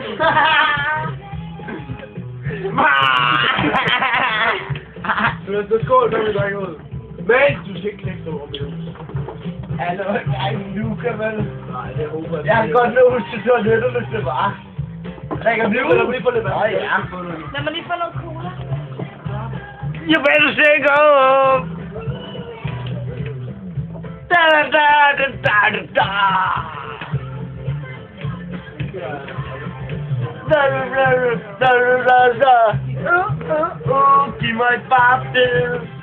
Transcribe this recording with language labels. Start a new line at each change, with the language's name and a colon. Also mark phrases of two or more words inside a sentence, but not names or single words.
Danish: Sylvester, skål, når vi drikker ud. Men du skal ikke knække over med det. Altså, ej, nu kan man... Nej, det håber jeg. Jeg kan godt nå huske til toilettet, hvis det var. Drikker vi ud, eller vi får lidt vand? Nej, ja. Lad mig lige få noget cola.
English: You better shake up! Da da da da da da! Da da da da da da!
Danish: Giv mig et babstil!